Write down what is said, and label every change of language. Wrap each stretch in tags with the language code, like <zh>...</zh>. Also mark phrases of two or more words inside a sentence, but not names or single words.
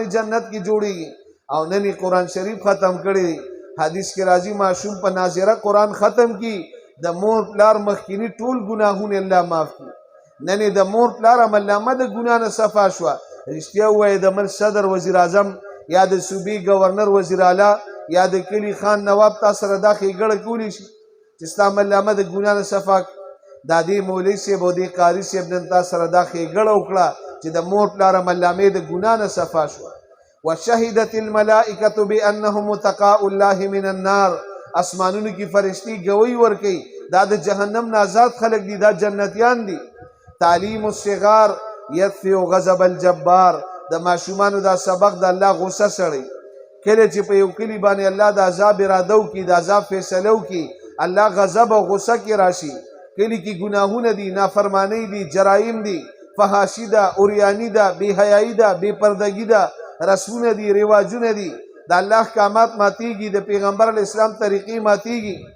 <ps>جنت کې جوړیږي او نن قرآن شریف ختم کړي حدیث کې راځي ماشوم په ناظره قرآن ختم کی د مور پلار مخکینی ټول ګناهونه الله معاف کړي نن د مور پلار عمل نامه د ګناه نه صفا شوه رښتیا ووایه د ملک صدر وزیر اعظم یا د صوبې گورنر وزیر اعلی یا د کلی خان نواب تا سره دا ښېګړه کولی شي چې ستا عمل نامه د ګناه نه صفا دا دې مولوي صاحب او دې قاري صاحب نن تا سره دا ښېګړه وکړه چې د مور پلار عمل نامې د ګناه نه صفا شوه</ps> <ar>وشهدت الملائکة بأنهم متقاء الله من النار</ar> <ps>اسمانونو کی فرشتي گوی ورکي دا د جهنم نه آزاد خلق دي دا جنتیان دي</ps> <ar>تعلیم الصغار يدفع غضب الجبار</ar> <ps>د ماشومانو دا سبق د الله غصه سړي کله چې په یو کلی باندې الله د عذاب اراده وکي د عذاب فیصله وکي الله غضب او غصه کې راشي کلی کې ګناهونه دي نافرمانی دي جرایم دي فحاشي ده اوریانی ده بے حیايي ده بے پردګي ده رسمونه دي رواجونه دي د الله احکامات ماتيږي د پیغمبر اسلام طریقې ماتيږي</ps>